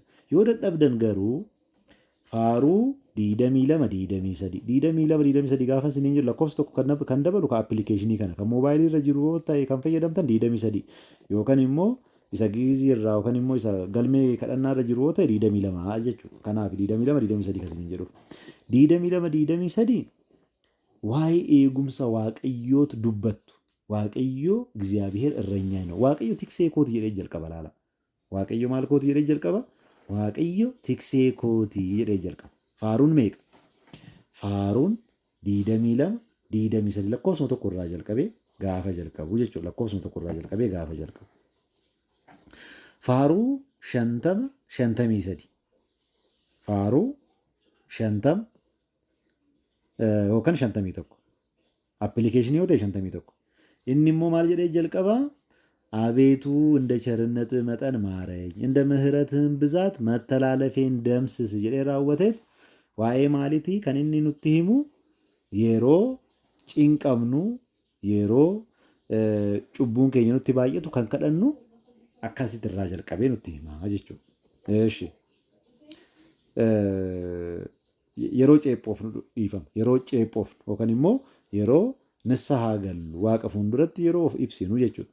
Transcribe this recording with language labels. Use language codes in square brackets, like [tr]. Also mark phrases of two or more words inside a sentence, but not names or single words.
[om] Yoo dadhabdan garuu faaruu 22 gaafa isiniin jiru lakkoofsa tokko kan dabalu kan appilikeeshinii kana kan moobaayilii irra jiru yoo ta'e kan fayyadamtan 23 yookaan immoo isa giizii irraa yookaan immoo isa galmee kadhannaa irra jiru yoo ta'e 22 jechuudha. Kanaaf 23 kan isiniin jedhuuf. 23 waa'ee eegumsa waaqayyootu dubbattu. [am] Waaqayyoo እግዚአብሔር እረኛዬ ነው. [om] Waaqayyo tiksee kooti jedhee jalqaba laala. Waaqayyo maal kooti jedhee jalqaba? Waaqayyo tiksee kooti jedhee jalqaba. Faaruun meeqa? Faaruun 22 lakkoofsuma tokko irraa jalqabee gaafa jalqabu jechuudha. Lakkoofsuma tokko irraa jalqabee gaafa jalqabu. Faaruu 53. Faaruu 50 yookaan 51. Appilikeeshinii yoo ta'e 51. Inni immoo maal jedhee jalqabaa? [am] አቤቱ እንደ ቸርነት መጠን ማረኝ እንደ ምህረትህም ብዛት መተላለፌን ደምስስ [om] jedhee raawwateet waa'ee maalitii kan inni nutti himu yeroo cinqamnu yeroo cubbuun keenya nutti baay'atu kan kadhannu akkasitti irraa jalqabee nutti hima jechuudha. Eeshi yeroo ceephoof nu dhiifama yeroo ceephoof yookaan immoo yeroo nissahaa gallu waaqa fuulduratti yeroo of ibsinu jechuudha.